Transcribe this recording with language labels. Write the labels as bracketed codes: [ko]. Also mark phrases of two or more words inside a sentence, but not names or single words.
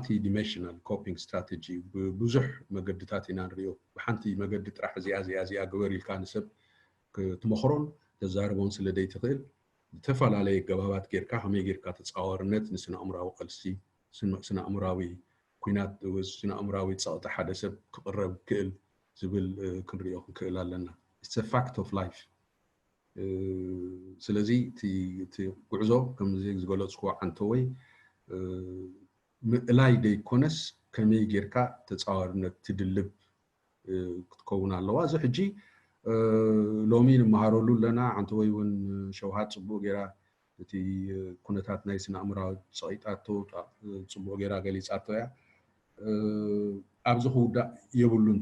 [en] dimensional coping strategy [ti] ብብዙሕ መገድታት ኢና ንሪኦ ብሓንቲ መገዲ ጥራሕ እዚኣ ግበር ኢልካ ንሰብ ክትመኽሮን ተዛርቦን ስለ ደይትኽእል ዝተፈላለየ ገባባት ጌርካ ከመይ ጌርካ ተፃዋርነት ንስነኣምራዊ ቐልሲ ስነኣምራዊ ኩናት ስነኣምራዊ ፀቕጢ ሓደ ሰብ ክቕረብ ክእል ዝብል ክንሪኦ ክንክእል ኣለና [en] it's a fact of life [ti] ስለዚ እቲ ጉዕዞ ከምዚ ዝገለፅኩ ዓንተ ወይ ምእላይ ደይኮነስ ከመይ ጌርካ ተፃዋርነት ትድልብ ክትከውን ኣለዋ እዚ ሕጂ ሎሚ ንመሃረሉ ኣለና ዓንተ ወይ እውን ሸውሃት ፅቡቅ ጌራ እቲ ኩነታት ናይ ስነኣምራዊ ፀቂጣቶ ፅቡቅ ጌራ ገሊፃቶ እያ ኣብዚ ክውዳእ የብሉን እቲ